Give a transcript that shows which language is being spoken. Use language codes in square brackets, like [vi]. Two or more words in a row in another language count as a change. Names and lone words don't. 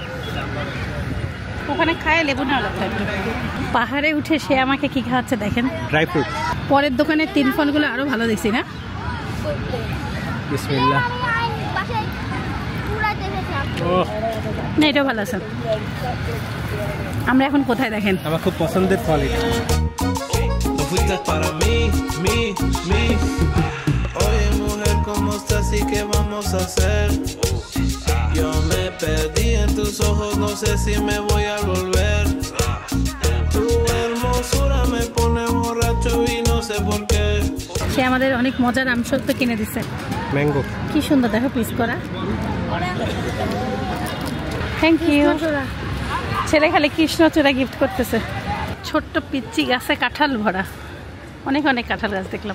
[bn] ওখানে খায় লেবু না লাগতো একটু। পাহাড়ে উঠে সে আমাকে কি খাওয়াচ্ছে দেখেন, [en] dry fruit. [bn] পরের দোকানের 3 ফলগুলো আরো ভালো দেখছি না? বিসমিল্লাহ। না এটা ভালো আছে। আমরা এখন কোথায় দেখেন? আমার খুব পছন্দের ফল এটা। [es] Oye mujer, ¿cómo estás y qué vamos a hacer? Yo me perdí en tus ojos, no sé si me voy a volver. Tu hermosura me pone borracho y no sé por qué. [bn] সে আমাদের অনেক মজার আমসত্ব কিনে দিচ্ছে। ম্যাঙ্গো। কি সুন্দর দেখো পিস করা। [en] thank you. [bn] ছেলে খালি কৃষ্ণচূড়া গিফট করতেছে। ছোট্ট পিচ্চি গাছে কাঁঠাল ভরা, অনেক অনেক কাঁঠাল গাছ দেখলাম।